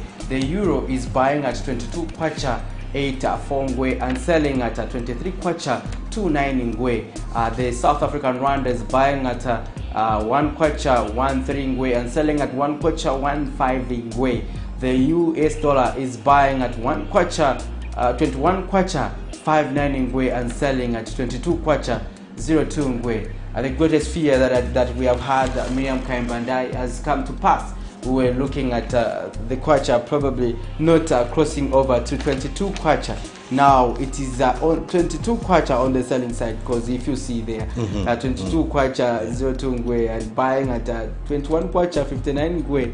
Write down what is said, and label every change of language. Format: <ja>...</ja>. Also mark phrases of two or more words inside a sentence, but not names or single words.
<en>The euro is buying at 22 kwacha 84 ngwe and selling at 23 kwacha 29 ngwe. The South African rand is buying at 1 kwacha 13 ngwe and selling at 1 kwacha 15 ngwe. The US dollar is buying at 1 kwacha 21 kwacha 59 ngwe and selling at 22 kwacha 02 ngwe. The greatest fear that we have had, Miriam Kaimbandai, has come to pass. We were looking at the kwacha probably not crossing over to 22 kwacha. Now it is on 22 kwacha on the selling side, because if you see there, 22 kwacha 02 ngwe and buying at 21 kwacha 59 ngwe,</en>